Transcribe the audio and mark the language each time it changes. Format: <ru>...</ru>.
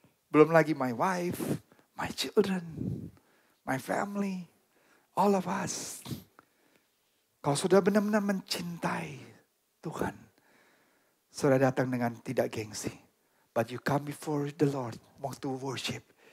<id>Belum lagi</id> <en>my wife, my children, my family, all of us.</en> <id>Kalau sudah benar-benar mencintai Tuhan. Sudah datang dengan tidak gengsi.</id> <en>But you come before the Lord, want to worship.</en>